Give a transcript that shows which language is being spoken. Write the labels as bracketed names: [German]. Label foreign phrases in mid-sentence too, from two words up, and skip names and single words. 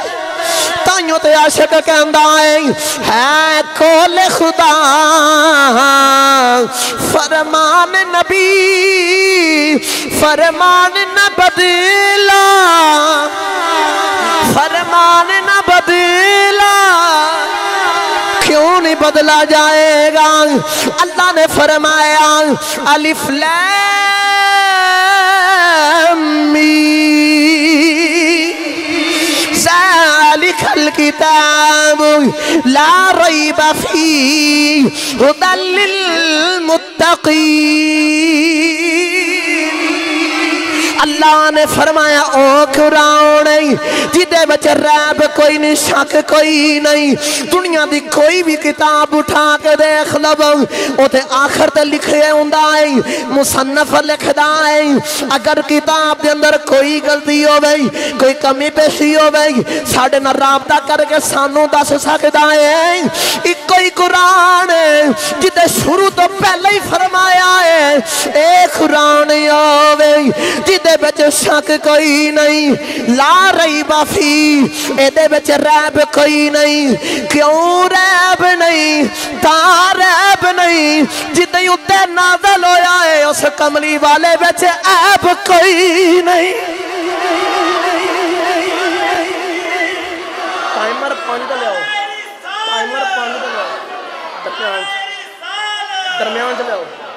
[Punjabi] تائیوں تے عاشق کہندا ہے قول خدا فرمان نبی، فرمان نہ بدلا، فرمان نہ بدلا. کیوں نہیں بدلا جائے گا? اللہ نے فرمایا [Arabic] الم ذلك الكتاب لا ريب فيه هدى للمتقين. [Punjabi] اللہ نے فرمایا او قرآن جدے وچ ریب کوئی نہیں، شک کوئی نہیں. دنیا کی کوئی بھی کتاب اٹھا کے دیکھ لو، اتے آخر تے لکھے ہندا ہے، مصنف لکھدا ہے. اگر کتاب کے اندر کوئی غلطی ہووے، کوئی کمی پیشی ہووے، ساڈے نال رابطہ کرکے سانوں دس سکدا ہے. اکو ہی قرآن ہے جدے شروع تو پہلے ہی فرمایا ہے اے قرآن ہووے جدے وچ شک کوئی نہیں, [Arabic] لا ريب فيه [Punjabi] ایدے وچ ریب کوئی نہیں. کیوں ریب نہیں? تاں ریب نہیں جدے اتے نازل ہویا ہے، اس کملی والے وچ عیب کوئی نہیں. ٹائمر 5 لیاؤ، ٹائمر 5 لیاؤ، درمیان چ لیاؤ.